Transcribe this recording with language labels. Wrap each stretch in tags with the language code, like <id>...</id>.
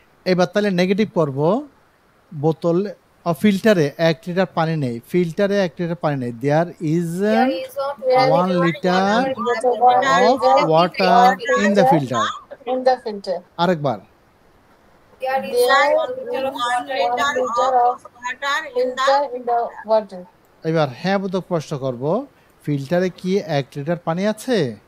<bn>এবার তাহলে নেগেটিভ করব, বোতল ফিল্টারে 1 লিটার পানি নেই, ফিল্টারে 1 লিটার পানি নেই,</bn> <en>There is 1 litre of water in the filter. In the filter.</en> <bn>আরেকবার</bn> <en>There is 1 liter of water in the water.</en> <bn>এবার হ্যাঁ বোধক প্রশ্ন করব, ফিল্টারে কি 1 লিটার পানি আছে?</bn>